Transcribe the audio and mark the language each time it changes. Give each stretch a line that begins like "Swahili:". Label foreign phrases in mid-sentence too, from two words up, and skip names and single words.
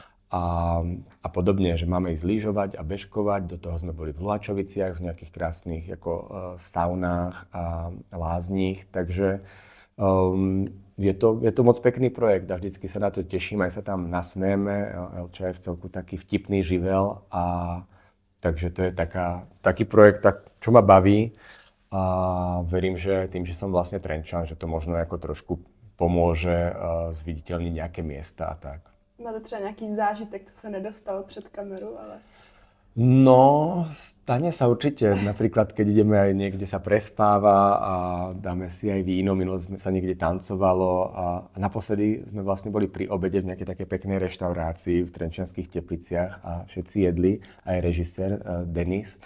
Slovak: A podobne, že máme ísť lyžovať a bežkovať, do toho sme boli v Luhačoviciach, v nejakých krásnych saunách a lázních, takže je to moc pekný projekt a vždycky sa na to teším, aj sa tam nasmejeme, Elča je v celku taký vtipný živel a takže to je taký projekt, čo ma baví a verím, že tým, že som vlastne Trenčan, že to možno ako trošku pomôže zviditeľniť nejaké miesta a tak.
Czech: Máte třeba nějaký zážitek, co se nedostal před kameru, ale... No,
Slovak: stane sa určite. Napríklad, keď ideme aj niekde sa prespáva a dáme si aj víno, minule sme sa niekde tancovalo a naposledy sme vlastne boli pri obede v nejakej takej peknej reštaurácii v Trenčianskych Tepliciach a všetci jedli, aj režisér Denis.